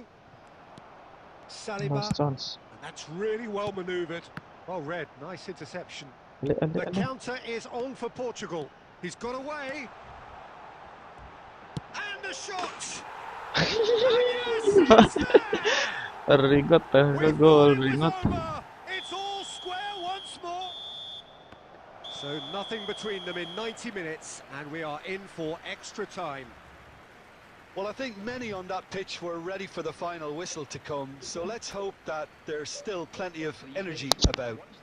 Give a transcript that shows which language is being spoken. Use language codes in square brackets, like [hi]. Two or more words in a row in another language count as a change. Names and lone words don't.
[en] Saliba. And that's really well manoeuvred. Well read, nice interception. The counter is on for Portugal. He's got away. And the shot! Yes, Ringot, goal, ringot. It's all square once more. So nothing between them in 90 minutes, and we are in for extra time. Well, I think many on that pitch were ready for the final whistle to come, so let's hope that there's still plenty of energy about.